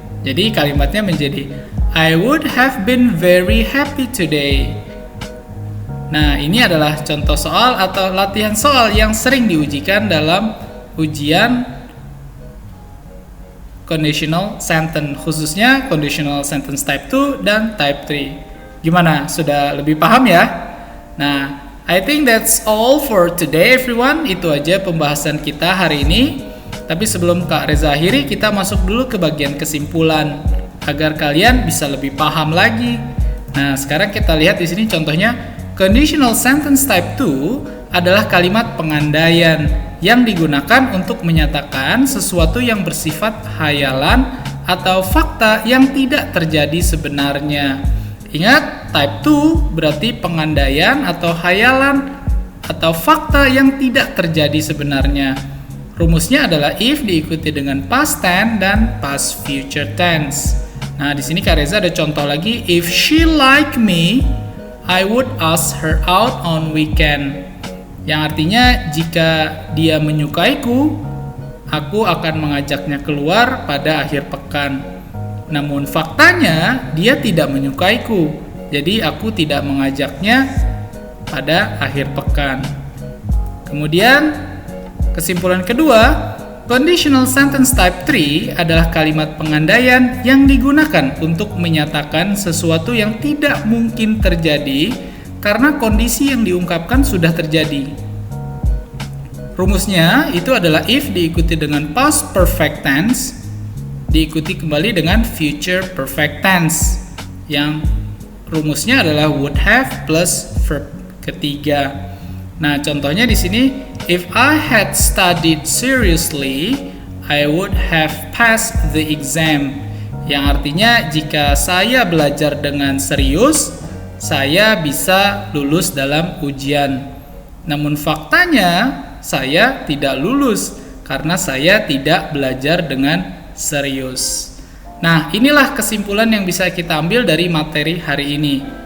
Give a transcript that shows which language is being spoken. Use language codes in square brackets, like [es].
[id] Jadi kalimatnya menjadi [en] I would have been very happy today. [id] Nah, ini adalah contoh soal atau latihan soal yang sering diujikan dalam ujian conditional sentence, khususnya conditional sentence type 2 dan type 3. Gimana? Sudah lebih paham ya? [en] Nah, I think that's all for today everyone. [id] Itu aja pembahasan kita hari ini. Tapi sebelum Kak Reza akhiri, kita masuk dulu ke bagian kesimpulan agar kalian bisa lebih paham lagi. Nah, sekarang kita lihat di sini contohnya conditional sentence type 2 adalah kalimat pengandaian yang digunakan untuk menyatakan sesuatu yang bersifat hayalan atau fakta yang tidak terjadi sebenarnya. Ingat, type 2 berarti pengandaian atau hayalan atau fakta yang tidak terjadi sebenarnya. Rumusnya adalah if diikuti dengan past tense dan past future tense. Nah, di sini Kak Reza ada contoh lagi, [en] if she like me, I would ask her out on weekend. [id] Yang artinya jika dia menyukaiku, aku akan mengajaknya keluar pada akhir pekan. Namun faktanya dia tidak menyukaiku, jadi aku tidak mengajaknya pada akhir pekan. Kemudian kesimpulan kedua, conditional sentence type 3 adalah kalimat pengandaian yang digunakan untuk menyatakan sesuatu yang tidak mungkin terjadi karena kondisi yang diungkapkan sudah terjadi. Rumusnya itu adalah if diikuti dengan past perfect tense, diikuti kembali dengan future perfect tense, yang rumusnya adalah would have plus verb ketiga. Nah, contohnya di sini, [en] if I had studied seriously, I would have passed the exam. [id] Yang artinya jika saya belajar dengan serius, saya bisa lulus dalam ujian. Namun faktanya, saya tidak lulus karena saya tidak belajar dengan serius. Nah, inilah kesimpulan yang bisa kita ambil dari materi hari ini.